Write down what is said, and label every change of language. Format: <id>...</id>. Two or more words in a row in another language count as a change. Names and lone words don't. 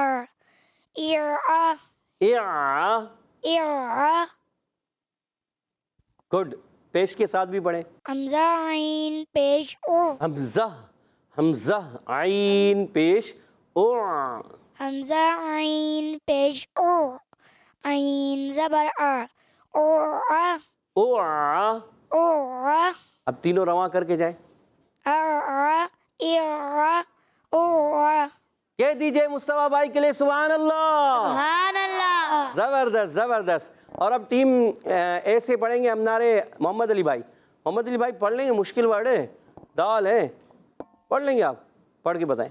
<ur>اع اع. اع. گڈ. پیش کے ساتھ بھی پڑھیں. حمزہ عین پیش او. حمزہ حمزہ عین پیش او. حمزہ عین پیش او. عین زبر ع. او او. او. اب تینوں رواں کر کے جائیں. اع او. کہہ دیجئے مصطفیٰ بھائی کے لیے</ur> <ar>سبحان اللہ. سبحان اللہ.</ar> <ur>زبردست زبردست. اور اب ٹیم اے سے پڑھیں گے ہمارے محمد علی بھائی. محمد علی بھائی پڑھ لیں گے, مشکل ورڈ ہے, دال ہے, پڑھ لیں گے آپ, پڑھ کے بتائیں.</ur>